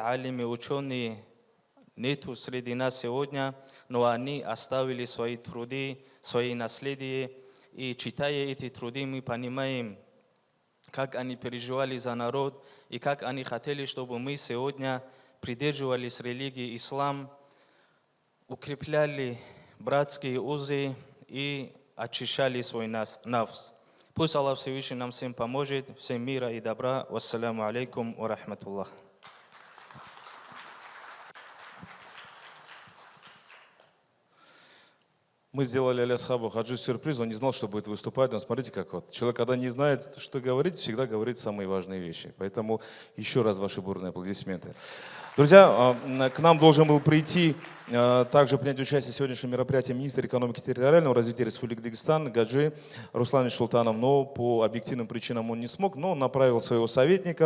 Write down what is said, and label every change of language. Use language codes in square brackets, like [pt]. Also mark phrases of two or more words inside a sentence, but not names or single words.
[ru] алимы, ученые, нету среди нас сегодня, но они оставили свои труды, свои наследия, и читая эти труды, мы понимаем, как они переживали за народ, и как они хотели, чтобы мы сегодня придерживались религии ислам, укрепляли братские узы и очищали свой нафс. Пусть Аллах Всевышний нам всем поможет, всем мира и добра. [ar] والسلام عليكم ورحمة الله. [ru] Мы сделали Алиасхабу Хаджи сюрприз, он не знал, что будет выступать. Но смотрите, как вот человек, когда не знает, что говорить, всегда говорит самые важные вещи. Поэтому еще раз ваши бурные аплодисменты. Друзья, к нам должен был прийти, также принять участие в сегодняшнем мероприятии министр экономики и территориального развития Республики Дагестан Гаджи Руслан Султанов, но по объективным причинам он не смог, но направил своего советника.